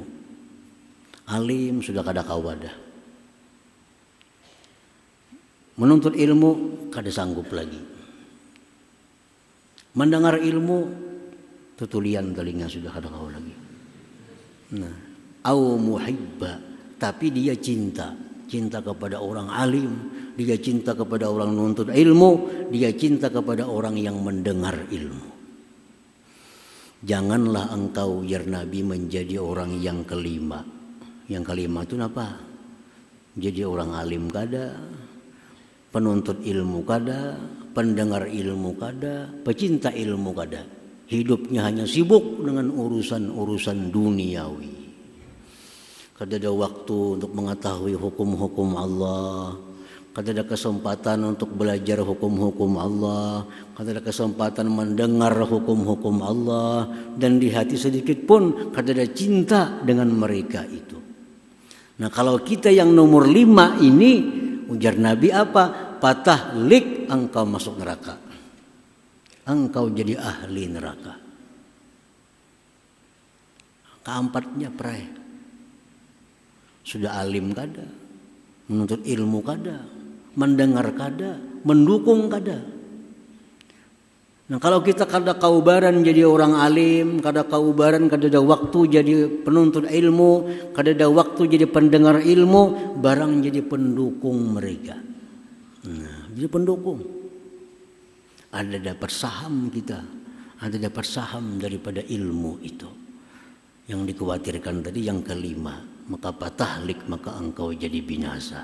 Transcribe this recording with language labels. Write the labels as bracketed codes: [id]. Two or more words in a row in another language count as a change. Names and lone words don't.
[bjn] Alim sudah kada kawa dah. Menuntut ilmu kada sanggup lagi. Mendengar ilmu tutulian telinga sudah kada kawa lagi. Nah, [ar] أو محبا, [id] tapi dia cinta cinta kepada orang alim, dia cinta kepada orang nuntut ilmu, dia cinta kepada orang yang mendengar ilmu. Janganlah engkau ya Nabi menjadi orang yang kelima. [bjn] Yang kelima itu apa? Jadi orang alim kada, penuntut ilmu kada, pendengar ilmu kada, pecinta ilmu kada. [id] Hidupnya hanya sibuk dengan urusan-urusan duniawi. [bjn] Kada ada waktu untuk mengetahui hukum-hukum Allah, kada ada kesempatan untuk belajar hukum-hukum Allah, kada ada kesempatan mendengar hukum-hukum Allah, dan di hati sedikit pun kada ada cinta dengan mereka itu. Nah, kalau kita yang nomor 5 ini, ujar Nabi apa? Patah lik engkau masuk neraka. Engkau jadi ahli neraka. [id] Keempatnya pray. [bjn] Sudah alim kada, menuntut ilmu kada, mendengar kada, mendukung kada. Nah, kalau kita kada kaubaran jadi orang alim, kada kaubaran kada ada waktu jadi penuntut ilmu, kada ada waktu jadi pendengar ilmu, barang jadi pendukung mereka. Nah, jadi pendukung. [id] Ada dapat saham kita, ada dapat saham daripada ilmu itu. Yang dikhawatirkan tadi yang kelima, maka patahlik, maka engkau jadi binasa.